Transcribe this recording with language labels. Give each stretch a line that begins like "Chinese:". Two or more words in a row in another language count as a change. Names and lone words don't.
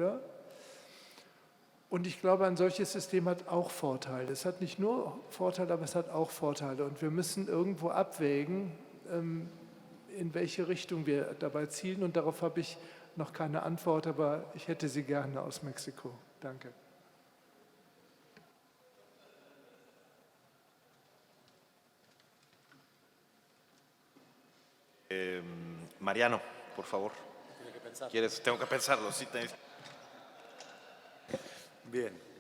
German: Und ich glaube, ein solches System hat auch Vorteile. Es hat nicht nur Vorteile, aber es hat auch Vorteile. Und wir müssen irgendwo abwägen, in welche Richtung wir dabei zielen. Und darauf habe ich noch keine Antwort, aber ich hätte sie gerne aus Mexiko. Danke.
Spanish: Mariano, por favor. Tengo que pensarlo. Sí, Bien.